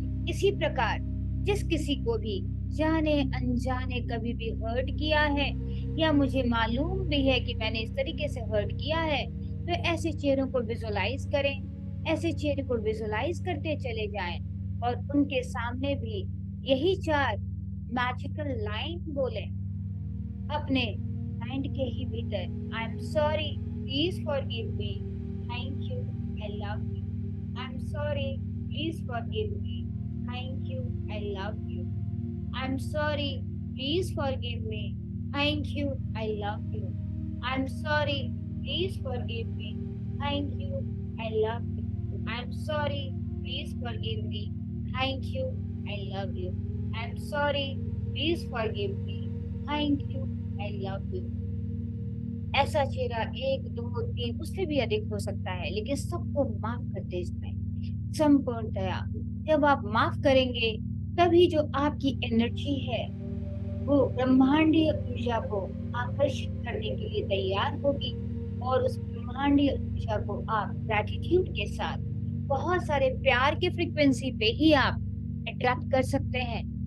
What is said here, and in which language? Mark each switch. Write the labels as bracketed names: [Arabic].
[Hindi] इसी प्रकार जिस किसी को भी जाने अनजाने कभी भी हर्ट किया है, या मुझे मालूम भी है कि मैंने इस तरीके से हर्ट किया है, तो ऐसे चेहरों को विजुअलाइज करें, ऐसे चेहरे को विजुअलाइज करते चले जाएं और उनके सामने भी यही 4 मैजिकल लाइन बोले अपने माइंड के ही भीतर। [English] I am sorry, please forgive me, thank you, I love you. I am sorry, please forgive me, thank you, I love you. I'm sorry, please forgive me. Thank you, I love you. I'm sorry, please forgive me. Thank you, I love you. I'm sorry, please forgive me. Thank you, I love you. I'm sorry, please forgive me. Thank you, I love you. [Hindi] ऐसा चेहरा 1, 2, 3 उससे भी अधिक हो सकता है, लेकिन सबको माफ करते जाएं संपूर्णतया। जब आप माफ करेंगे तभी जो आपकी एनर्जी है वो ब्रह्मांडीय ऊर्जा को आकर्षित करने के लिए तैयार होगी, और उस ब्रह्मांडीय ऊर्जा को आप ग्रैटिट्यूड के साथ बहुत सारे प्यार के फ्रीक्वेंसी पे ही आप अट्रैक्ट कर सकते हैं।